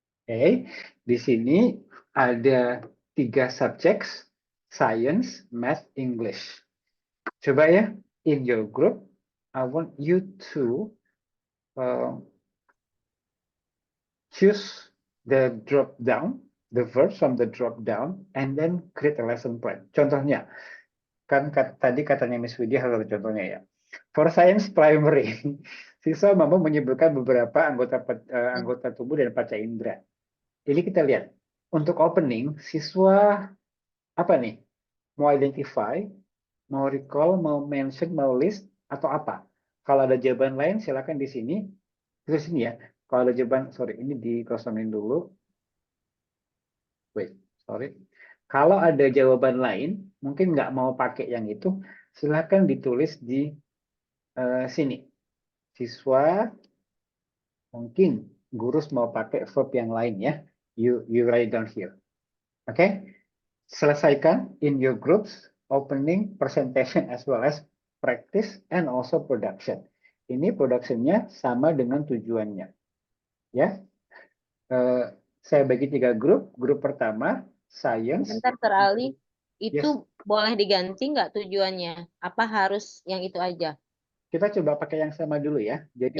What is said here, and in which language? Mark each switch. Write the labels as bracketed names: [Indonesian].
[Indonesian] Oke, di sini ada 3 subjects, science, math, English. Coba ya, [English] in your group, I want you to choose the drop down, the verbs from the drop down, and then create a lesson plan. [Indonesian] Contohnya, kan tadi katanya Miss Widya harus ada contohnya ya. For science primary, siswa mampu menyebutkan beberapa anggota tubuh dan panca indera. Ini kita lihat. Untuk opening, siswa apa nih? Mau identify, mau recall, mau mention, mau list, atau apa? Kalau ada jawaban lain, silakan di sini. Terus sini ya. Kalau ada jawaban, sorry, ini dikosongin dulu. [English] Wait, sorry. [Indonesian] Kalau ada jawaban lain, mungkin nggak mau pakai yang itu, silakan ditulis di sini. Siswa, mungkin gurus mau pakai verb yang lain ya. [English] You write down here. Oke? [Indonesian] Selesaikan [English] in your groups, opening, presentation, as well as practice, and also production. [Indonesian] Ini productionnya sama dengan tujuannya. Ya. Saya bagi 3 grup. Grup pertama, science. Bentar, Sir Ali. Itu boleh diganti nggak tujuannya? Apa harus yang itu aja? Kita coba pakai yang sama dulu ya. Jadi